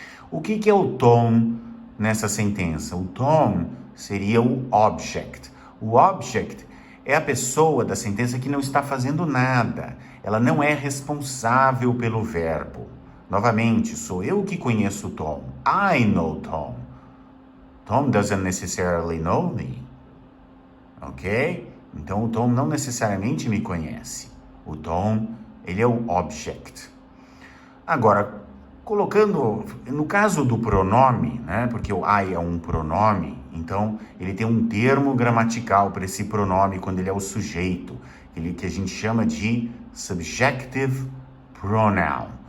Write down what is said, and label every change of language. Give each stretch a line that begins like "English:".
Portuguese: O que é o Tom nessa sentença? O Tom seria o object. O object é a pessoa da sentença que não está fazendo nada. Ela não é responsável pelo verbo. Novamente, sou eu que conheço o Tom.
English: I know Tom. Tom doesn't necessarily know me. Ok?
Portuguese: Então, o Tom não necessariamente me conhece. O Tom, ele é o object. Agora, colocando, no caso do pronome, né, porque o I é um pronome, então ele tem um termo gramatical para esse pronome quando ele é o sujeito, que a gente chama de subjective pronoun.